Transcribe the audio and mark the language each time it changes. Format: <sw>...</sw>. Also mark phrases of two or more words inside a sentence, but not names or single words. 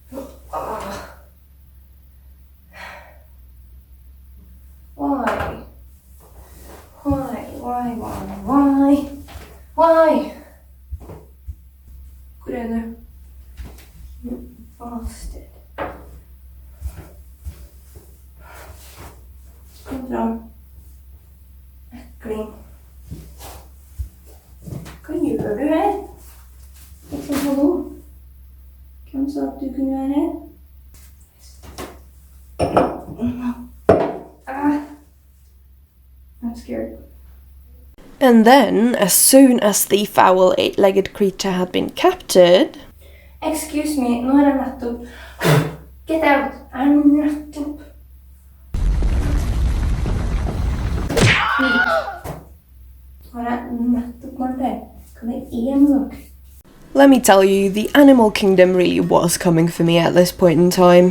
<en>Why?</en> <no>Hvor er du?</no> <en>You bastard.</en> <no>Kom fram. Äckling. Hva gjør du her? Liksom, hallo? Hvem sa at du kunne være her?</no> <en>I'm scared. And then, as soon as the foul eight-legged creature had been captured... Excuse me,</en> <no>nå er jeg nettopp...</no> <en>Get out! I'm nettopp... Let me tell you, the animal kingdom really was coming for me at this point in time.</en>